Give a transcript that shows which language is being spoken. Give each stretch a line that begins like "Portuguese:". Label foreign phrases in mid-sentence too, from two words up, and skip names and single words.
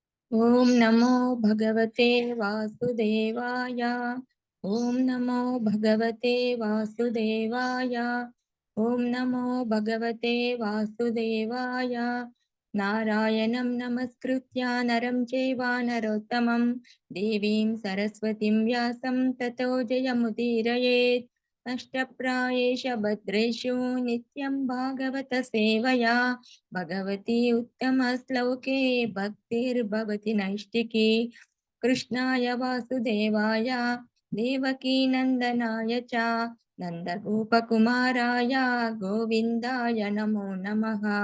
Sanskrit: ఓం నమో భగవతే వాసుదేవాయ. ఓం నమో భగవతే వాసుదేవాయ. ఓం నమో భగవతే వాసుదేవాయ. నారాయణం నమస్కృత్య నరం చైవ నరోత్తమం దేవీం సరస్వతిం వ్యాసం తతో జయముదీరయేత్. నష్టప్రాయేష భద్రేషు నిత్యం భాగవత సేవయా భగవతి ఉత్తమ శ్లోకే భక్తిర్భవతి నైష్టికి. కృష్ణాయ వాసుదేవాయ దేవకీ నందనాయ చ నందగోపకుమారాయ గోవిందాయ నమో నమః.